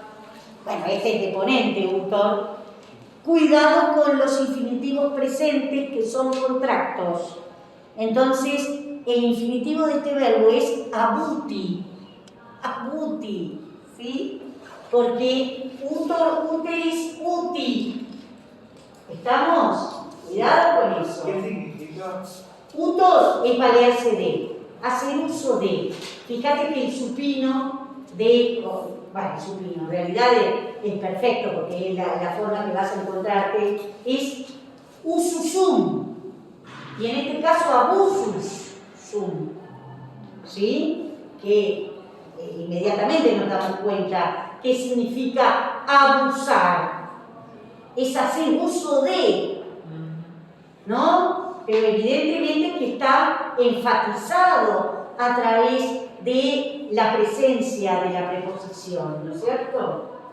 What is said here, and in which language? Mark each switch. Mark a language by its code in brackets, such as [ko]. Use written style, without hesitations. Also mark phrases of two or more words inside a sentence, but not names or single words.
[es] Bueno, este es deponente, utor. Cuidado con los infinitivos presentes que son contractos. Entonces, el infinitivo de este verbo es abuti. Abuti, ¿sí? Porque [la] utor, uteris, uti. [es] ¿Estamos? Cuidado con eso. ¿Qué significa? Utor es valerse de, hacer uso de. Fíjate que el supino de, bueno, el supino en realidad es perfecto porque es la forma que vas a encontrarte, es ususum. Y en este caso [la] abusus sum. [es] ¿Sí? Que inmediatamente nos damos cuenta qué significa abusar. Es hacer uso de, ¿no? Pero evidentemente que está enfatizado a través de la presencia de la preposición, ¿no es cierto?